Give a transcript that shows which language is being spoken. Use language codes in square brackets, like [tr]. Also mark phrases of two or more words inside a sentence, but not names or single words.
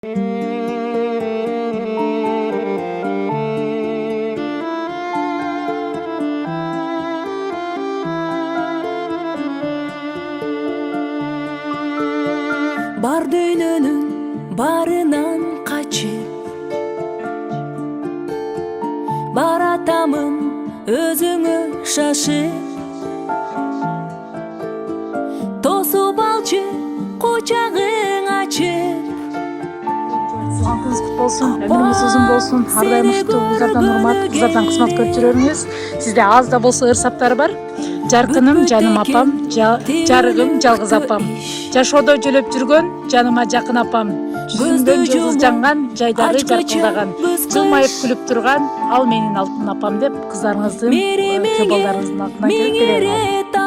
[ky] Бар дүйнөнүн барынан качып баратамын өзүңө шашып тосуп алчы кучагың ачып. [kk] Туғаныңыз құтты болсын, өміріңіз ұзын болсын, ардайым ұшты ұлдардан урмат, қыздардан кызмат көрүп жүрөрүңүз. [ky] Сизде аз да болсо ырсаптар бар. Жаркыным, жаным апам, жарыгым, жалгыз апам. Жашоодо жөлөп жүргөн, жаныма жакын апам. Жүзүндөн жылдыз жанган, жайдагы жаркылдаган, жылмайып күлүп турган, ал менин алтын апам деп кыздарыңыздын, балдарыңыздын атынан келип келем.